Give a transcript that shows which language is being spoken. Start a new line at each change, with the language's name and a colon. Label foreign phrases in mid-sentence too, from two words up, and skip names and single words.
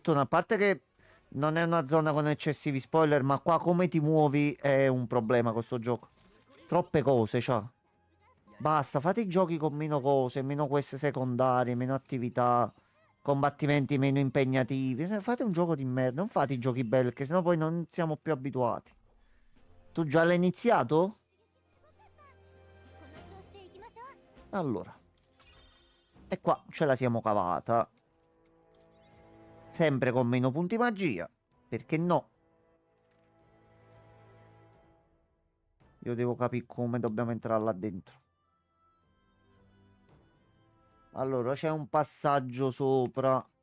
Italian: A parte che non è una zona con eccessivi spoiler, ma qua come ti muovi è un problema questo gioco. Troppe cose, cioè. Basta, fate i giochi con meno cose, meno quest secondarie, meno attività, combattimenti meno impegnativi. Fate un gioco di merda, non fate i giochi belli, che sennò poi non siamo più abituati. Tu già l'hai iniziato?
Japanese: この調子でいきましょう。
Italian: Allora. E qua ce la siamo cavata. Sempre con meno punti magia. Perché no? Io devo capire come dobbiamo entrare là dentro. Allora, c'è un passaggio sopra.